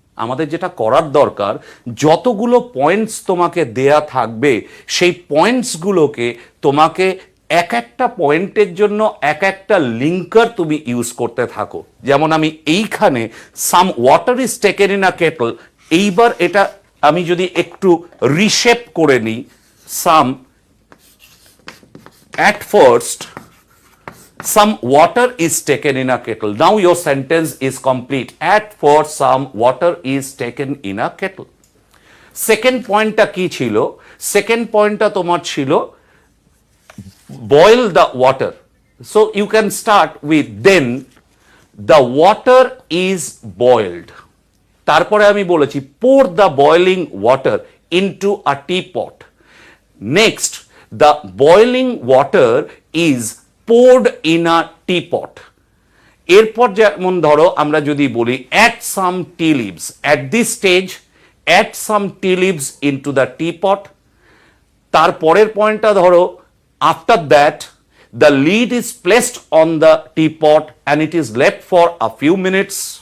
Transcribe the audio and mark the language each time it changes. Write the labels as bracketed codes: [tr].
[bn] আমাদের যেটা করার দরকার, যতগুলো পয়েন্টস তোমাকে দেয়া থাকবে সেই পয়েন্টসগুলোকে তোমাকে এক একটা পয়েন্টের জন্য এক একটা লিঙ্কার তুমি ইউজ করতে থাকো। যেমন আমি এইখানে [en] some water is taken in a kettle, [bn] এইবার এটা আমি যদি একটু রিশেপ করে নিই, [en] Some at first some water is taken in a kettle. Now your sentence is complete. At first some water is taken in a kettle. [bn] Second point টা কি ছিল? [en] Second point টা তোমার ছিল boil the water. So you can start with then the water is boiled. [bn] তারপরে আমি বলেছি [en] pour the boiling water into a teapot. Next, the boiling water is poured in a teapot. [bn] এরপর যেমন ধরো আমরা যদি বলি [en] add some tea leaves, at this stage add some tea leaves into the teapot. [bn] তারপরের পয়েন্টটা ধরো, [en] After that the lid is placed on the teapot and it is left for a few minutes.